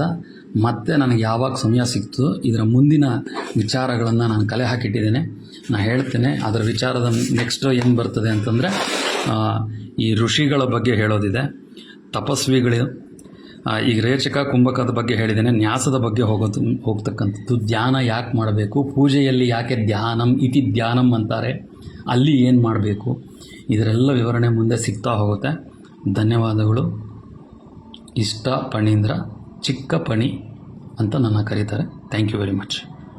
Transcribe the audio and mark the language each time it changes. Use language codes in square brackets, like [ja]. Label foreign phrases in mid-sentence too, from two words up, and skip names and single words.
[kn] ಮತ್ತೆ ನನಗೆ ಯಾವಾಗ ಸಮಯ ಸಿಕ್ತು ಇದರ ಮುಂದಿನ ವಿಚಾರಗಳನ್ನು ನಾನು ಕಲೆ ಹಾಕಿಟ್ಟಿದ್ದೇನೆ, ನಾನು ಹೇಳ್ತೇನೆ. ಅದರ ವಿಚಾರದ ನೆಕ್ಸ್ಟ್ ಏನು ಬರ್ತದೆ ಅಂತಂದರೆ, ಈ ಋಷಿಗಳ ಬಗ್ಗೆ ಹೇಳೋದಿದೆ, ತಪಸ್ವಿಗಳು. ಈಗ ರೇಚಕ ಕುಂಭಕದ ಬಗ್ಗೆ ಹೇಳಿದ್ದೇನೆ. ನ್ಯಾಸದ ಬಗ್ಗೆ ಹೋಗ್ತಕ್ಕಂಥದ್ದು, ಧ್ಯಾನ ಯಾಕೆ ಮಾಡಬೇಕು, ಪೂಜೆಯಲ್ಲಿ ಯಾಕೆ [sa] ಧ್ಯಾನಂ ಇತಿ ಧ್ಯಾನಂ [kn] ಅಂತಾರೆ, ಅಲ್ಲಿ ಏನು ಮಾಡಬೇಕು, ಇದರೆಲ್ಲ ವಿವರಣೆ ಮುಂದೆ ಸಿಗ್ತಾ ಹೋಗುತ್ತೆ. ಧನ್ಯವಾದಗಳು. ಇಷ್ಟ ಪಣೀಂದ್ರ, ಚಿಕ್ಕ ಪಣಿ ಅಂತ ನನ್ನ ಕರೀತಾರೆ. [en] thank you very much.